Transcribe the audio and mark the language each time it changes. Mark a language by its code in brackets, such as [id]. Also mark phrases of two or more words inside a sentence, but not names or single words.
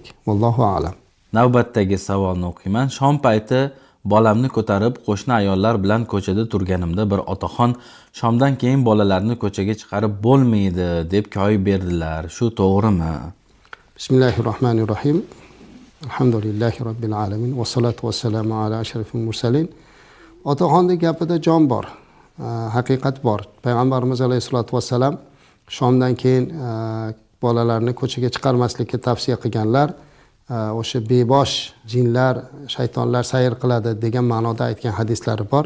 [ar] والله أعلم. [uz] Navbatdagi savolni o'qiyman. Shom payti bolamni ko'tarib qo'shni ayollar bilan ko'chada turganimda bir otaxon shomdan keyin bolalarni ko'chaga chiqarib bo'lmaydi deb koyib berdilar. Shu to'g'rimi? [ar] بسم الله الرحمن الرحيم. الحمد لله رب العالمين والصلاة والسلام على أشرف المرسلين. [uz] Otaxonning gapida jon bor, haqiqat bor. Payg'ambarimiz [ar] عليه الصلاة والسلام [uz] shomdan keyin bolalarni ko'chaga chiqarmaslikka tavsiya qilganlar. O'sha bebosh jinlar, shaytonlar sayr qiladi degan ma'noda aytgan hadislari bor.